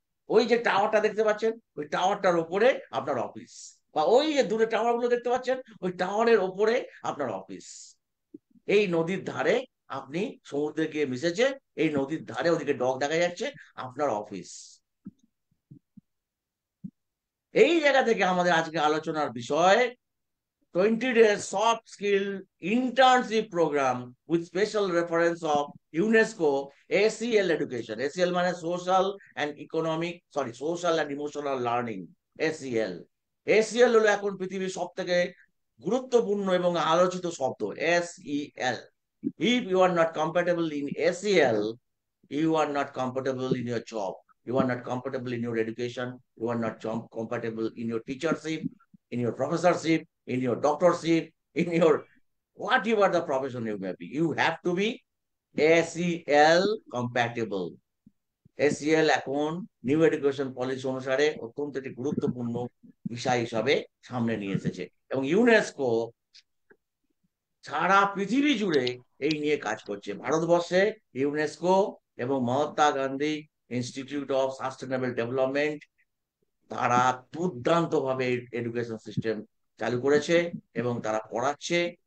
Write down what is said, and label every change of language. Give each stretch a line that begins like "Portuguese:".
Bangla: ওই যে টাওয়ারটা দেখতে পাচ্ছেন, ওই টাওয়ারটার উপরে আপনার অফিস, বা ওই যে দূরে টাওয়ার গুলো দেখতে পাচ্ছেন, ওই টাওয়ারের ওপরে আপনার অফিস। এই নদীর ধারে আপনি সমুদ্রে গিয়ে মিশেছে, এই নদীর ধারে ওদিকে ডক দেখা যাচ্ছে, আপনার অফিস। এই জায়গা থেকে আমাদের আজকে আলোচনার বিষয়
English: 20 days soft skill internship program with special reference of UNESCO ACL education.
Bangla: ACL মানে social and emotional learning, ACL। ACL হলো এখন পৃথিবীর সব থেকে গুরুত্বপূর্ণ এবং আলোচিত শব্দ, SEL।
English: If you are not compatible in ACL, you are not compatible in your job, you are not compatible in your education, you are not compatible in your teachership, in your professorship, in your doctorship, in your whatever the profession you may be, you have to be ACL compatible।
Bangla: ACL এখন new education policy অনুসারে অত্যন্ত একটি গুরুত্বপূর্ণ বিষয় হিসাবে সামনে নিয়ে এসেছে, এবং ইউনেস্কো সারা পৃথিবী জুড়ে এই নিয়ে কাজ করছে। ভারতবর্ষে ইউনেস্কো এবং Mahatma Gandhi institute of sustainable development, তারা দুর্দান্ত ভাবে এডুকেশন সিস্টেম চালু করেছে এবং তারা পড়াচ্ছে।